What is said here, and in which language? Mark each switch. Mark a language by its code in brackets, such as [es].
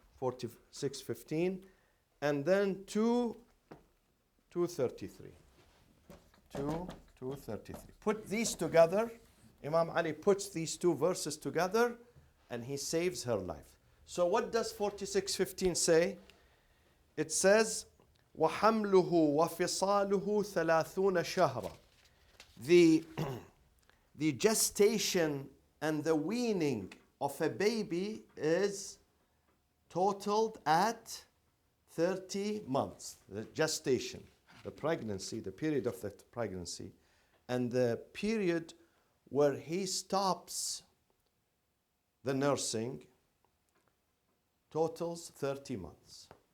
[en] 46:15. And then 2:33. 2:33. Put these together. Imam Ali puts these two verses together and he saves her life. So what does 46:15 say? It says, [ar] وَحَمْلُهُ وَفِصَالُهُ 30 شهرا. [en] The gestation and the weaning of a baby is totaled at 30 months. The gestation, the pregnancy, the period of the pregnancy, and the period where he stops the nursing totals 30 months.